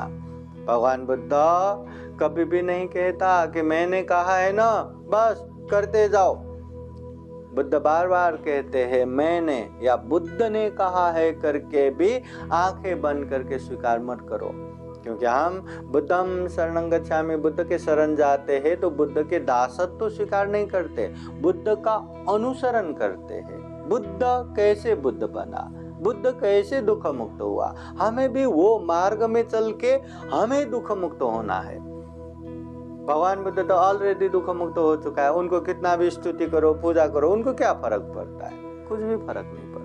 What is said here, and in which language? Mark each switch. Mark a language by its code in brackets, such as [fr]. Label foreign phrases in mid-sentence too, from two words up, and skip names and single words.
[hi] भगवान बुद्ध कभी भी नहीं कहता कि मैंने कहा है ना बस करते जाओ। बुद्ध बार बार कहते हैं मैंने या बुद्ध ने कहा है करके भी आंखें बंद करके स्वीकार मत करो। क्योंकि हम [pi] बुद्धम शरणं गच्छामि, [hi] बुद्ध के शरण जाते हैं तो बुद्ध के दासत्व तो स्वीकार नहीं करते, बुद्ध का अनुसरण करते हैं। बुद्ध कैसे बुद्ध बना, बुद्ध कैसे दुख मुक्त हुआ, हमें भी वो मार्ग में चल के हमें दुख मुक्त होना है। भगवान बुद्ध तो ऑलरेडी दुख मुक्त हो चुका है, उनको कितना भी स्तुति करो पूजा करो उनको क्या फर्क पड़ता है, कुछ भी फर्क नहीं पड़ता।